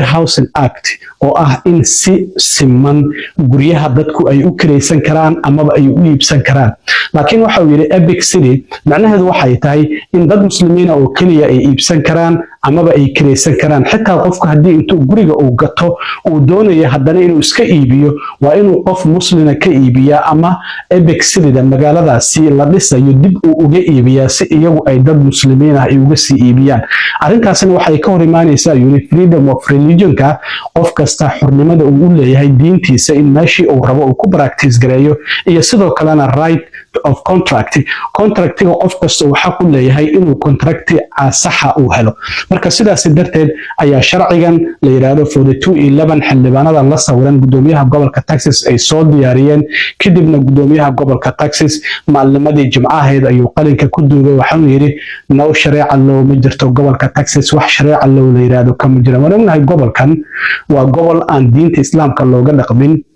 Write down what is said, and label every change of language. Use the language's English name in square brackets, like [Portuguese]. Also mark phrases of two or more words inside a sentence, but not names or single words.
[Somali] Housing Act oo ah in si siman guryaha dadku ay u kireysan karaan ama ay u iibsan karaan laakiin waxa uu yiri Epic City macnaheedu waxay tahay in dad muslimiin oo kaliya ay iibsan karaan ama ay kireysan karaan xitaa qofka hadii intuu guriga uu gato uu doonayo haddana inuu iska iibiyo waa inuu qof muslina ka iibiya ama Epic City magaaladaasi la dhisayo dib uu uga iibiyaa si iyagu ay dad muslimiin ah ay uga sii iibiyaan arintaasina waxay ka hor imaanaysaa [English] freedom of religion-ka [Somali] qof kasta xornimada uu u leeyahay diintiisa in meeshii uu rabo uu ku practice gareeyo iyo sidoo kalena [English] right of contractiga [Somali] qof kasta uu xaq u leeyahay inuu contract saxa uu helo marka sidaas darteed ayaa sharcigan la yiraahdo 4211 xildhibaanada la sawiran gudoomiyaha gobolka Texas ay soo diyaariyeen kadibna gudoomiyaha gobolka Texas maalimadii jimcaheed ayuu qalinka ku duubay waxaan yiri noo shariica loo ma jirto gobolka Texas wax shariica loo la yiraahdo kama jira wanaagnahay gobolkan waa gobol aan diinta islaamka looga dhaqmin